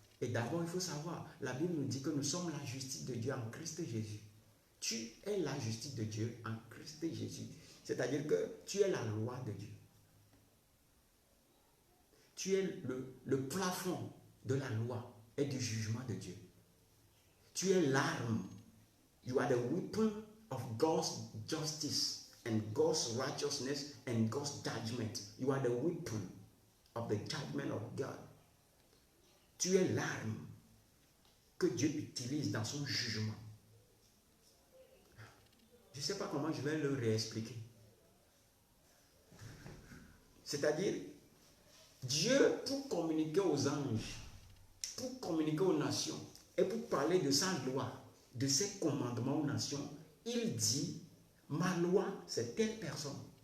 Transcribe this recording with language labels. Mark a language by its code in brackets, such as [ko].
[fr] Et d'abord, il faut savoir, la Bible nous dit que nous sommes la justice de Dieu en Christ Jésus. Tu es la justice de Dieu en Christ Jésus. C'est-à-dire que tu es la loi de Dieu. Tu es le plafond de la loi et du jugement de Dieu. Tu es l'arme. [en] You are the weapon of God's justice and God's righteousness and God's judgment. You are the weapon of the judgment of God. [fr] Tu es l'arme que Dieu utilise dans son jugement. Je ne sais pas comment je vais le réexpliquer. C'est-à-dire, Dieu, pour communiquer aux anges, pour communiquer aux nations et pour parler de sa loi, de ses commandements aux nations, il dit, ma loi, c'est telle personne.